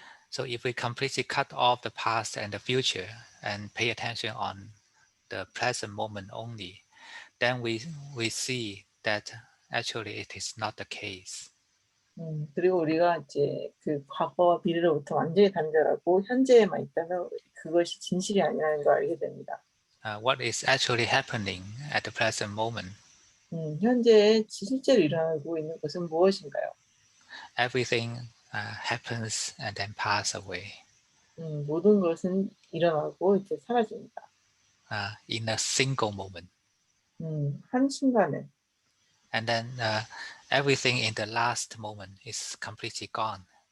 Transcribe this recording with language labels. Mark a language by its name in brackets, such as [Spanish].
[English] So if we completely cut off the past and the future and pay attention on the present moment only, then we see that actually it is not the case. [Korean] 그리고 우리가 이제 그 과거와 미래로부터 완전히 단절하고 현재에만 있다면 그것이 진실이 아니라는 걸 알게 됩니다. [English] What is actually happening at the present moment? [Korean] 현재에 실제로 일어나고 있는 것은 무엇인가요? [English] Everything happens and then pass away. [Korean] 모든 것은 일어나고 이제 사라집니다. [English] In a single moment. [Korean] 한 순간에. [English] And then everything in the last moment is completely gone.